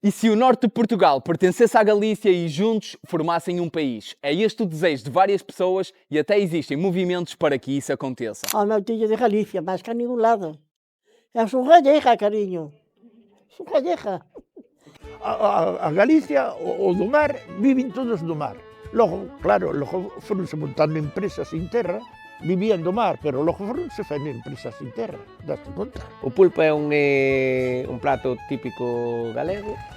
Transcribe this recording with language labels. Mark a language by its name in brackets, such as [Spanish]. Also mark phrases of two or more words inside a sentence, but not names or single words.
[Portuguese] E se o norte de Portugal pertencesse à Galícia e juntos formassem um país? É este o desejo de várias pessoas e até existem movimentos para que isso aconteça. Oh, não tinha de Galícia, mais cá a nenhum lado. Eu sou gallega, carinho. Sou gallega. [Galician] A Galicia, o do mar, viven todos do mar. Logo, claro, logo foronse montando empresas sin terra, vivían do mar, pero logo foronse facendo empresas sin terra, daste conta? O pulpo é un prato típico galego.